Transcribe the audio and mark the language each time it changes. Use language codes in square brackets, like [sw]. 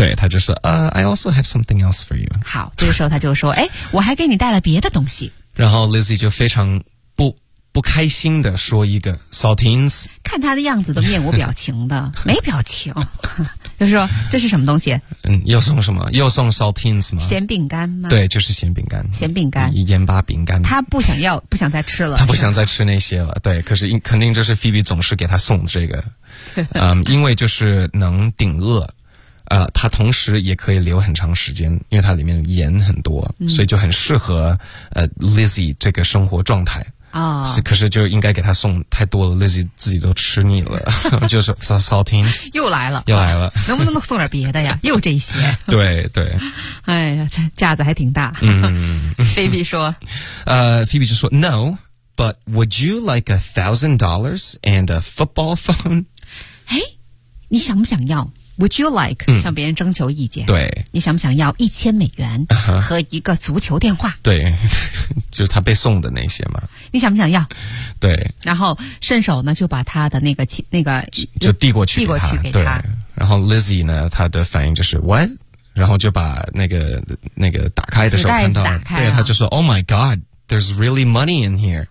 [zh] 对他就说、 [en] I also have something else for you， [zh] 好，这个时候他就说哎，我还给你带了别的东西，然后 Lizzie 就非常不开心的说一个 saltines，看他的样子都面无表情的没表情就说这是什么东西，嗯，又送什么，又送 saltines 吗，咸饼干吗，对，就是咸饼干，咸饼干，盐巴饼干，他不想要，不想再吃了，他不想再吃那些了，对，可是肯定就是 Phoebe 总是给他送这个因为就是能顶饿他同时也可以留很长时间，因为他里面盐很多、所以就很适合Lizzie 这个生活状态啊、可是就应该给他送太多了， Lizzie 自己都吃腻了就是 saltines 又来了、啊、能不能送点别的呀又这些对对，哎呀架子还挺大Phoebe 说 [en] Phoebe [zh] 就说 [en] No but would you like $1,000 and a football phone， [zh] 哎，你想不想要， [en] would you like、 [zh] 向别人征求意见，对，你想不想要$1,000和一个足球电话、对，就是他被送的那些嘛，你想不想要，对，然后顺手呢就把他的那个就递过去给 他，对，然后 Lizzie 呢他的反应就是 [en] what， [zh] 然后就把那个打开的时候看到，对，他就说 [en] oh my god there's really money in here，